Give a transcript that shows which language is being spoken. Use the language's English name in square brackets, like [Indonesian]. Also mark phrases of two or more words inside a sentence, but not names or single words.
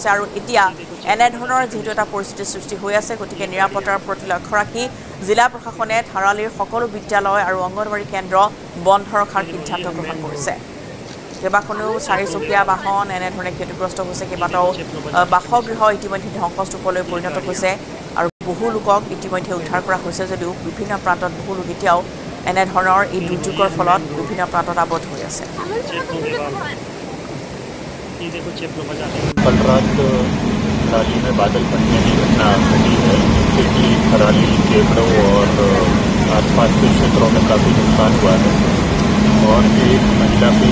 [Assamese] আৰু এতিয়া এনেধৰণৰ যিহেতু এটা পৰিস্থিতিৰ সৃষ্টি হৈ আছে গতিকে নিৰাপত্তাৰ প্ৰতি লক্ষ্য ৰাখি জিলা প্ৰশাসনে থাৰালিৰ সকলো বিদ্যালয় আৰু অংগনৱাড়ী কেন্দ্ৰ বন্ধ ৰখাৰ সিদ্ধান্ত গ্ৰহণ কৰিছে কেইবাখনো চাৰিচকীয়া বাহন এনেধৰণে ক্ষতিগ্ৰস্ত হৈছে কেইবাটাও বাসগৃহ ইতিমধ্যে ধ্বংসস্তূপলৈ পৰিণত হৈছে আৰু বহু লোকক ইতিমধ্যে উদ্ধাৰ কৰা হৈছে যদিও বিভিন্ন প্ৰান্তত বহু লোক এতিয়াও এনেধৰণৰ এই দুৰ্যোগৰ ফলত বিভিন্ন প্ৰান্তত আবদ্ধ হৈ আছে [Hindi] कल रात थराली में बादल फटने की घटना घटी है जिससे कि थराली केवड़ों और आसपास के क्षेत्रों में काफ़ी नुकसान हुआ है और एक महिला के